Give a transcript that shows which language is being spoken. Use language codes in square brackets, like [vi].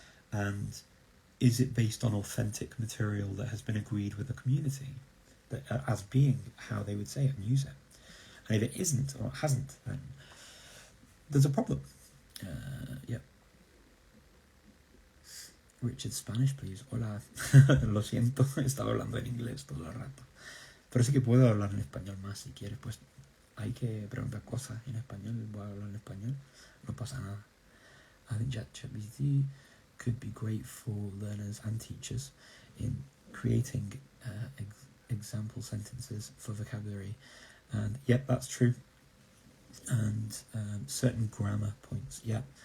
[en] And is it based on authentic material that has been agreed with the community that, as being how they would say it and use it? And if it isn't or it hasn't, then there's a problem. Yep. Richard, Spanish, please. [es] Hola. Lo siento, estaba hablando en inglés todo el rato. Pero sí que puedo hablar en español más si quieres, pues hay que preguntar cosas en español, voy a hablar en español, no pasa nada. [en] I think ChatGPT could be great for learners and teachers in creating example sentences for vocabulary. And yep, that's true. And certain grammar points, yep.